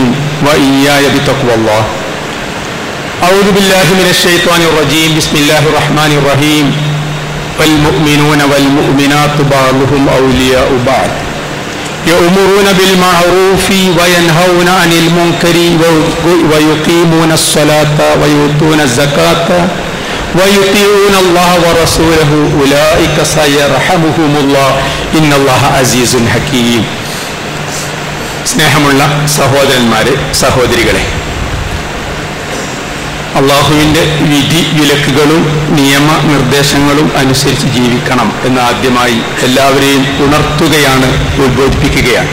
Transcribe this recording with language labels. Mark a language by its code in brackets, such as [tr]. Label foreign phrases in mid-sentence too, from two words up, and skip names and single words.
[ar] وإياي بتقوى الله أعوذ بالله من الشيطان الرجيم بسم الله الرحمن الرحيم والمؤمنون والمؤمنات بعضهم أولياء بعض يأمرون بالمعروف وينهون عن المنكر ويقيمون الصلاة ويؤتون الزكاة ويطيعون الله ورسوله أولئك سيرحمهم الله إن الله عزيز حكيم. [ml] സ്നേഹമുള്ള സഹോദരന്മാരെ, സഹോദരികളെ, അള്ളാഹുവിൻ്റെ വിധി വിലക്കുകളും നിയമനിർദ്ദേശങ്ങളും അനുസരിച്ച് ജീവിക്കണം എന്ന് ആദ്യമായി എല്ലാവരെയും ഉണർത്തുകയാണ്, ഉദ്ബോധിപ്പിക്കുകയാണ്.